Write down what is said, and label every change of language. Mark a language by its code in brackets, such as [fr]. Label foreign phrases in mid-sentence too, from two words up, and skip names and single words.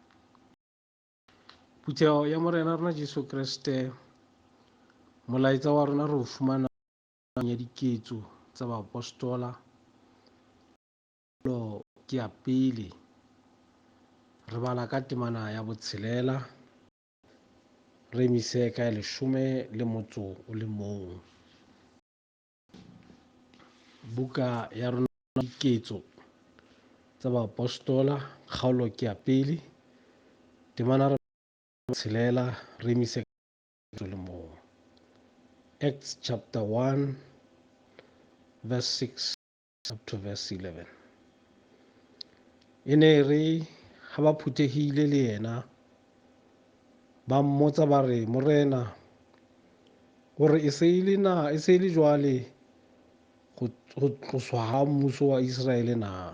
[st] Phuthego ya morena rona Jesu Kriste, molaetsa wa rona re o fumana ya diketso tsa baapostola ke ya pele re bala ka temana ya botshelela re emise ka 11. Buka ya rona diketso tsa baapostola kgaolo ke ya pele temana re botshelela re emise ka 11. [en] Acts chapter 1 verse 6 up to verse 11. [st] Ene re ha ba phuthehile le yena ba mmotsa ba re, morena hore e se le jwale go tloswa ha mmuso wa Israele na?